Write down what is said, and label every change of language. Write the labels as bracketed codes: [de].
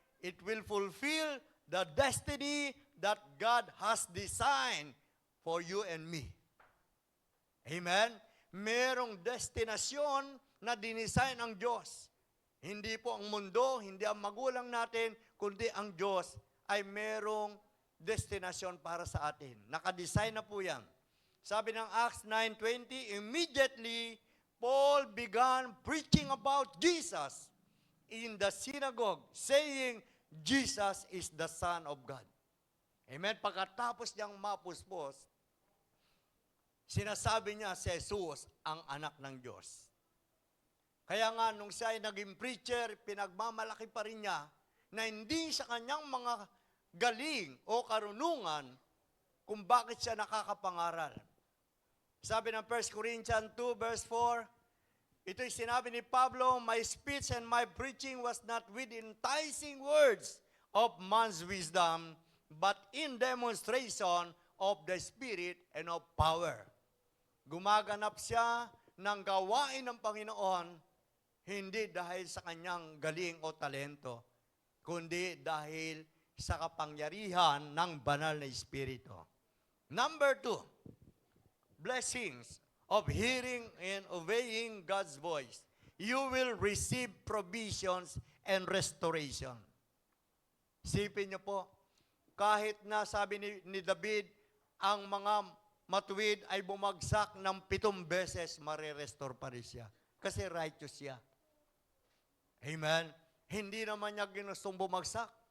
[en] It will fulfill the destiny that God has designed for you and me. Amen? [tl] Merong destinasyon na dinisign ang Diyos. Hindi po ang mundo, hindi ang magulang natin, kundi ang Diyos ay merong destinasyon para sa atin. Nakadesign na po yan. Sabi ng [en] Acts 9:20, immediately Paul began preaching about Jesus in the synagogue, saying, Jesus is the Son of God. Amen? [tl] Pagkatapos niyang mapuspos, sinasabi niya si Jesus ang anak ng Diyos. Kaya nga, nung siya ay naging preacher, pinagmamalaki pa rin niya na hindi sa kanyang mga galing o karunungan kung bakit siya nakakapangaral. Sabi ng [en] 1 Corinthians 2 verse 4, [tl] ito'y sinabi ni Pablo, [en] my speech and my preaching was not with enticing words of man's wisdom, but in demonstration of the Spirit and of power. [tl] Gumaganap siya ng gawain ng Panginoon, hindi dahil sa kanyang galing o talento, kundi dahil sa kapangyarihan ng banal na Espiritu. [en] Number 2, blessings of hearing and obeying God's voice. You will receive provisions and restoration. [tl] Sipin niyo po, kahit na sabi ni David, ang mga matuwid ay bumagsak ng 7 beses, marirestore pa rin siya. Kasi righteous siya. Amen? Hindi naman niya ginustong bumagsak.